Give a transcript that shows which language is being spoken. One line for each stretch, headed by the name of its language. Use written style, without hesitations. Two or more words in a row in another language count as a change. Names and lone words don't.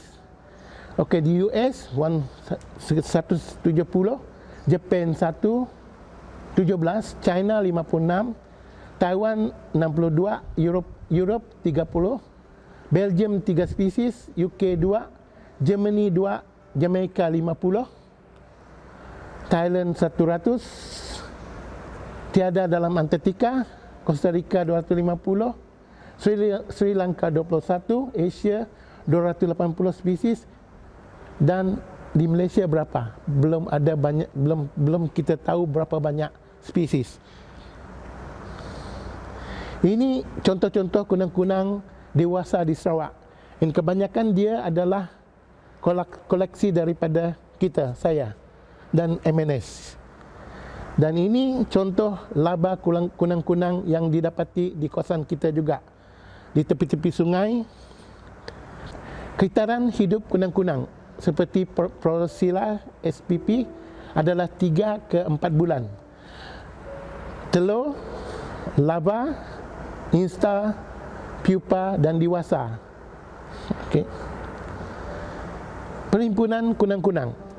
Malay: Okey, di US 170, Jepun 17, China 56, Taiwan 62, Europe 30, Belgium 3 spesies, UK 2, Germany 2, Jamaica 50, Thailand 100, tiada dalam Antartika, Costa Rica 250, Sri Lanka 21, Asia 280 spesies, dan di Malaysia berapa? Belum ada banyak, belum kita tahu berapa banyak spesies. Ini contoh-contoh kunang-kunang dewasa di Sarawak. Dan kebanyakan dia adalah koleksi daripada kita, saya dan MNS. Dan ini contoh laba kunang-kunang yang didapati di kawasan kita juga. Di tepi-tepi sungai, kriteran hidup kunang-kunang seperti Protosilla spp adalah 3 ke 4 bulan. Telur, larva, insta, pupa dan dewasa. Okey. Perhimpunan kunang-kunang.